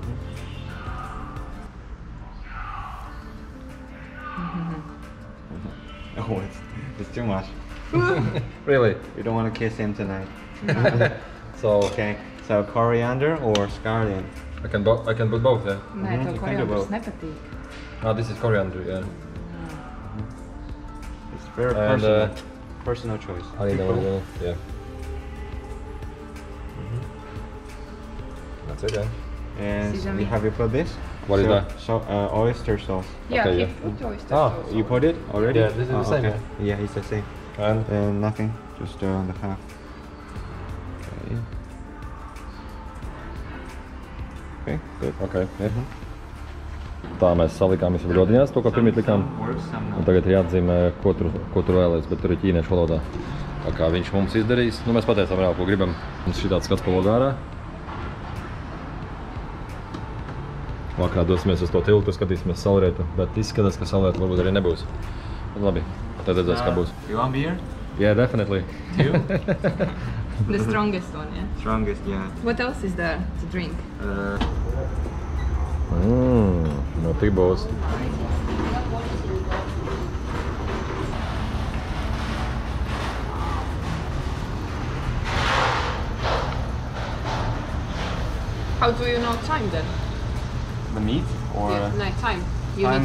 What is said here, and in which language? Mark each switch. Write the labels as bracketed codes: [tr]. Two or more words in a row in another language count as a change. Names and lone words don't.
[en] Oh, it's too much. Really? You don't want to kiss him tonight. So Okay. So coriander or scarlet? I can put both, yeah. [lv] Nē, tev [en] you can do [lv] koriandrs [en] both. [lv] nepatīk. [en] Oh, this is coriander, yeah. It's very And, personal choice. I need People- olive oil, yeah. That's it, yeah. And Sesame. have you put this? What is that? So, oyster sauce. Yeah, Okay, he yeah. put oyster Ah, sauce. You put it already? Yeah, this is the same, okay. Yeah, it's the same. And Nothing, just the half. Okay. Okay, good. okay, yeah. [lv] Tā mēs salikām visu brodiņās, to, ko pirmīt likām. [en] Works, some [lv] Un [en] not. [lv] tagad ir jāatzīmē, ko tur vēlēs, bet tur ir ķīniešu valodā. Tā kā viņš mums izdarīs. Nu, mēs pateicām reāli, ko gribam. Mums šitāds skats pa logārā. Vakarā dosimies uz to tiltu, skatīsimies saulrietu, bet izskatās, ka saulrietu varbūt arī nebūs. Bet labi, tad redzēs, kā būs. [en] You want beer? Yeah, definitely. Two? The strongest one, yeah. Strongest, yeah. What else is there to drink? [lv] No tik būs. [en] How do you know time then? The meat? Or Yeah, no, time. You time